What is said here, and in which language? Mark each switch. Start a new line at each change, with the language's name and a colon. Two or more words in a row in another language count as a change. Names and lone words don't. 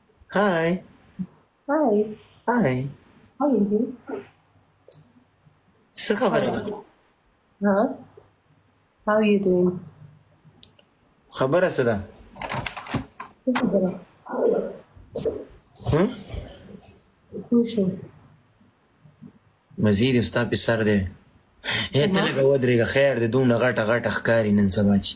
English: Hi. Hi, Hi. how are you?
Pashto: څه خبره ده؟
English: Huh? How are you doing?
Pashto: خبره څه ده؟ څه خبره؟ هم؟ څه شو؟ مزید یو ستا په سر دی. ته لږه ودرېږه خیر دی دومره غټه غټه ښکاري نن سبا چې